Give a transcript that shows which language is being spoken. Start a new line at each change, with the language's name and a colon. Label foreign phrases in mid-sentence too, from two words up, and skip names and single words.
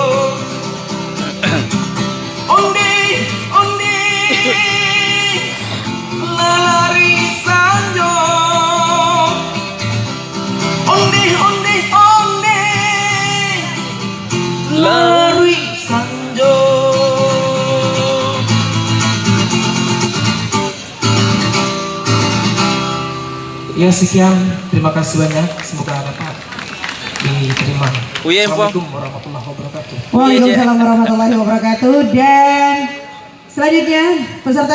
Minangkabau: Onde, onde, lalari sanjo. Onde, onde, onde, lalari sanjo.
Indonesian: Ya sekian, terima kasih banyak. Semoga dapat diterima.
Arabic: السلام عليكم ورحمة الله وبركاته. وعليكم السلام ورحمة الله وبركاته.
Indonesian: Dan selanjutnya peserta